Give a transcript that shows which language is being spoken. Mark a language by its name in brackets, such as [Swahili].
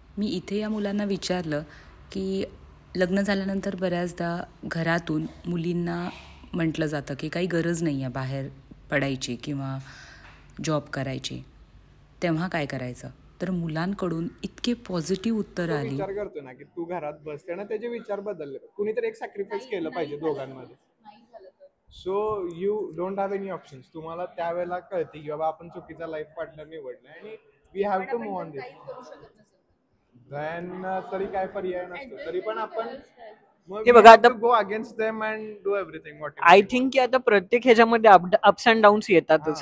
[Marathi] मी इथे या मुलांना विचारलं की लग्न झाल्यानंतर बऱ्याचदा घरातून मुलींना म्हटलं जातं की काही गरज नाही आहे बाहेर पडायची किंवा जॉब करायची, तेव्हा काय करायचं? तर मुलांकडून इतके पॉझिटिव्ह उत्तर आली. विचार करतो ना की तू घरात बस, त्यानं त्याचे विचार बदलले. कुणीतरी एक सॅक्रिफाईस केलं पाहिजे दोघांमध्ये. [English] So you don't have any options. [Marathi] तुम्हाला त्यावेळेला कळते की बाबा आपण चुकीचा लाईफ पार्टनर निवडला आणि [English] We have to move on this. [Marathi] तरी काय पर्याय नसतो. तरी पण आपण हे बघा आता [English] go against them and do everything what I think [Marathi] की आता प्रत्येक ह्याच्यामध्ये अप्स अँड डाऊन्स येतातच.